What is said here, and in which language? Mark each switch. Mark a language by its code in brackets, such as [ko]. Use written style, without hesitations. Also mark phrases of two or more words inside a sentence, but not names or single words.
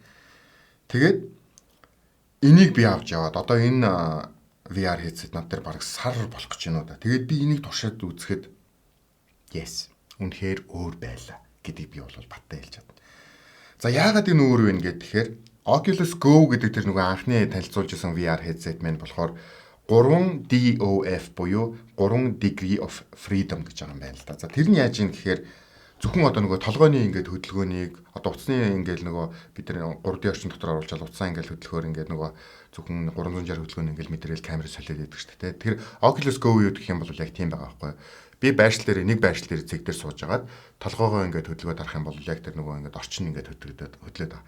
[mn] Тэгээд энийг би авч яваад одоо энэ [en] VR headset [mn] над дээр бараг сар болох гэж байна уу да. Тэгээд би энийг туршаад үзэхэд yes, үнэхээр өөр байлаа гэдгийг би бол баттай хэлж чадна. За яагаад энэ өөр вэ гэхээр Oculus Go гэдэг тэр нөгөө анхны танилцуулж исэн [en] VR headset [mn] маань болохоор 3DOF буюу 3 [en] degree of freedom [mn] гэж байгаа юм байна л да. За тэр нь яаж юм гэхээр зөвхөн одоо нөгөө толгойн ингээд хөдөлгөөнийг одоо утасны ингээд нөгөө бид нар 3D орчин дотор оруулж утсаа ингээд хөдөлгөөр ингээд нөгөө зөвхөн 360 хөдөлгөөний ингээд мэдрэл камер солиод байдаг шүү дээ. Тэгэхээр Oculus Go юу гэх юм бол яг тийм байгаа байхгүй. Би байршил дээр нэг байршил дээр зэг дээр сууж агаад толгоогоо ингээд хөдөлгөөд арах юм бол яг тэр нөгөө ингээд орчин ингээд хөдлөөд байгаа.